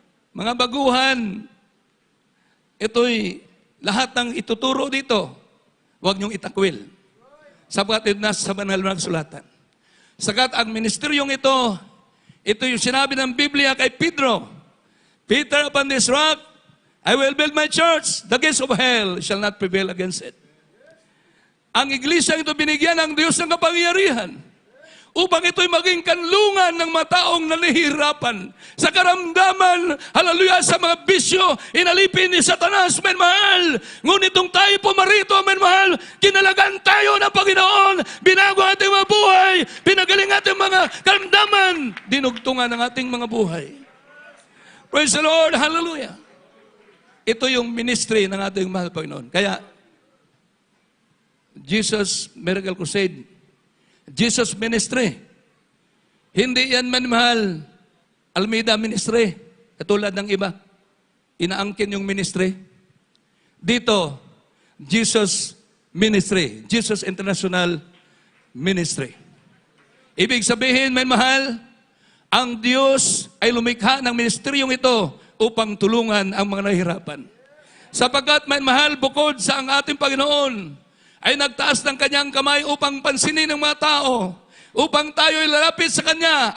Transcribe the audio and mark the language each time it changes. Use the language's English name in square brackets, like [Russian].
[Filipino] Mga baguhan, ito'y lahat ng ituturo dito, huwag niyong itakwil. Sapagkat nasa banal na sulatan. Sagat ang ministeryong ito yung sinabi ng Biblia kay Pedro. [English] Peter, upon this rock, I will build my church. The gates of hell shall not prevail against it. [Filipino] Ang iglesia ito binigyan ng Diyos ng kapangyarihan upang ito'y maging kanlungan ng mga taong nanihirapan sa karamdaman, hallelujah, sa mga bisyo, inalipin ni Satanas, men mahal. Ngunit nung tayo pumarito, men mahal, kinalagan tayo ng Panginoon, binago ating mga buhay, pinagaling ating mga karamdaman, dinugtungan ang ating mga buhay. [English] Praise the Lord, [Filipino] hallelujah. Ito yung ministry ng ating mahal Panginoon. Kaya, Jesus Miracle Crusade, Jesus Ministry. Hindi yan manmahal Almeida Ministry. Katulad ng iba. Inaangkin yung ministry. Dito, Jesus Ministry. Jesus International Ministry. Ibig sabihin, may mahal, ang Diyos ay lumikha ng ministeryong ito upang tulungan ang mga nahihirapan. Sapagkat may mahal, bukod sa ang ating Panginoon ay nagtaas ng kanyang kamay upang pansinin ng mga tao, upang tayo'y lalapit sa Kanya.